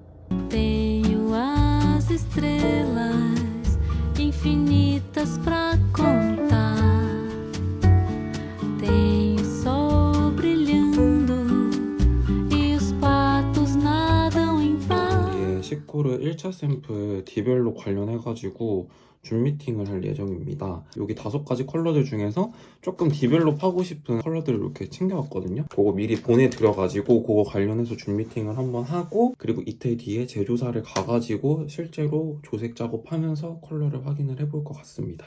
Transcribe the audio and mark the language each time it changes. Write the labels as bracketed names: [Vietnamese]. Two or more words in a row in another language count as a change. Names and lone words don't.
[Portuguese] Tenho as estrelas infinitas pra contar. Tem o sol brilhando e os patos nadam em paz. [Korean] 이게 시코르 1차 샘플 디벨로 관련해가지고 줌 미팅을 할 예정입니다. 여기 5가지 컬러들 중에서 조금 디벨롭하고 싶은 컬러들을 이렇게 챙겨왔거든요. 그거 미리 보내드려가지고 그거 관련해서 줌 미팅을 한번 하고, 그리고 이틀 뒤에 제조사를 가가지고 실제로 조색 작업하면서 컬러를 확인을 해볼 것 같습니다.